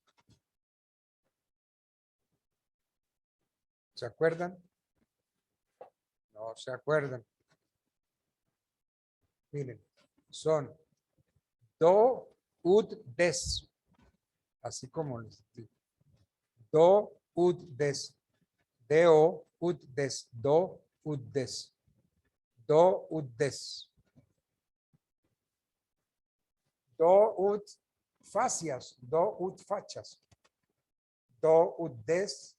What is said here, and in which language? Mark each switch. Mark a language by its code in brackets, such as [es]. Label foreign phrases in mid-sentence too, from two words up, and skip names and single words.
[es] ¿Se acuerdan? No se acuerdan. Miren, son [la] do, ud, des. [es] Así como les digo. [la] Do, ud, des. Deo ut des. Do ut des. Do ut des. Do ut facias. Do ut fachas. Do ut des.